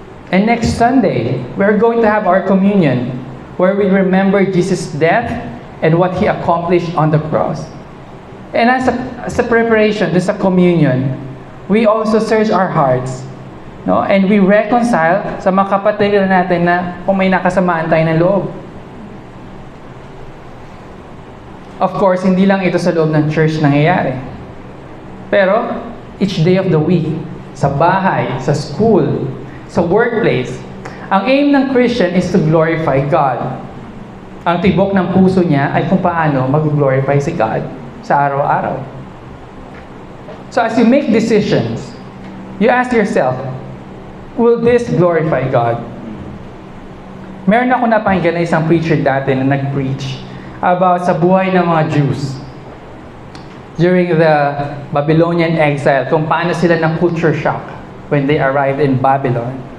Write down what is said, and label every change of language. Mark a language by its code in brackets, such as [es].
[en] And next Sunday, we're going to have our communion, where we remember Jesus' death and what He accomplished on the cross. And as a preparation, this is a communion, we also search our hearts, no? And we reconcile [tl] sa mga kapatid natin na kung may nakasamaan tayo ng loob. Of course, hindi lang ito sa loob ng church nangyayari. [en] Pero, each day of the week, [tl] sa bahay, [en] sa school, sa workplace, ang aim ng Christian is to glorify God. [tl] Ang tibok ng puso niya ay kung paano mag-glorify si God sa araw-araw. [en] So as you make decisions, you ask yourself, will this glorify God? [tl] Meron ako napakinggan na isang preacher dati na nag-preach about sa buhay ng mga Jews [en] during the Babylonian exile, [tl] kung paano sila ng culture shock [en] when they arrived in Babylon.